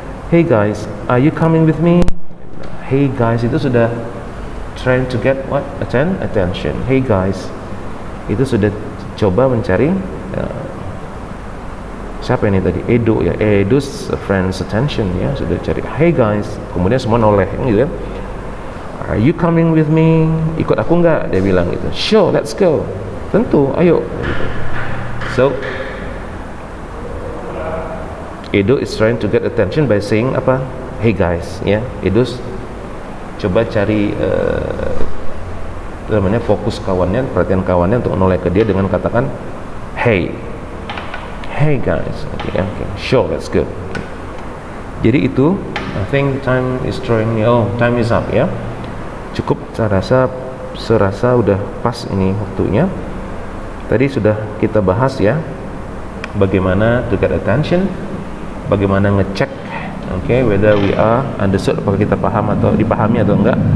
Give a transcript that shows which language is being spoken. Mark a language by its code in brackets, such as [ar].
[en] Hey guys, are you coming with me? Hey guys [id] itu sudah [en] trying to get what? Attention. Hey guys [id] itu sudah coba mencari siapa ini tadi? Edo ya. [en] Edo's friend's attention [id] ya, sudah cari. [en] Hey guys, [id] kemudian semua noleh gitu ya. [en] Are you coming with me? [id] Ikut aku nggak? Dia bilang gitu. [en] Sure, let's go. [id] Tentu, ayo. [en] So Edo is trying to get attention by saying apa? Hey guys, ya. [id] Edo's coba cari namanya fokus kawannya, perhatian kawannya untuk menoleh ke dia dengan katakan [en] hey guys. Okay, sure, let's go. [id] Jadi itu, [en] I think time is drawing. Oh, time is up [id] ya. Cukup, serasa udah pas ini waktunya. Tadi sudah kita bahas ya, bagaimana [en] to get attention, [id] bagaimana ngecek, [en] whether we are understood, [id] apakah kita paham atau dipahami atau enggak.